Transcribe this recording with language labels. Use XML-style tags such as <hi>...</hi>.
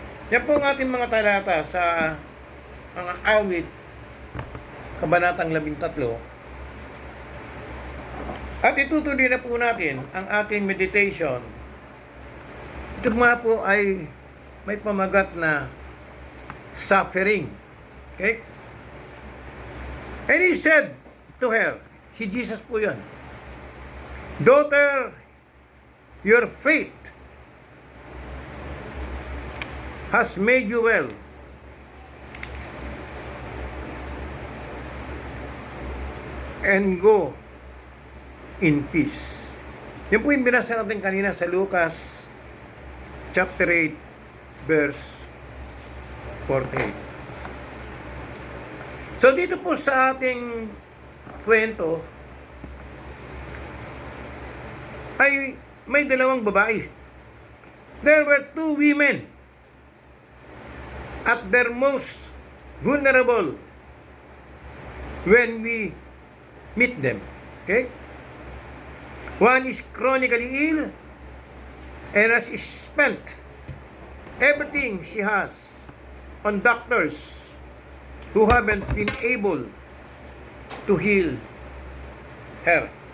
<tl>Yan po ang ating mga talata sa mga awit, kabanatang 13. At itutuloy na po natin ang ating meditation. Ito mga po ay may pamagat na suffering.</tl> <en>Okay? And he said to her,</en> <tl>si Jesus po yan,</tl> <en>"Daughter, your faith has made you well. And go in peace."</en> <tl>Yan po yung binasa natin kanina sa Lucas chapter 8, verse 48. So dito po sa ating kwento ay may dalawang babae.</tl> <en>There were two women at their most vulnerable when we meet them. Okay? One is chronically ill and has spent everything she has on doctors who haven't been able to heal her.</en>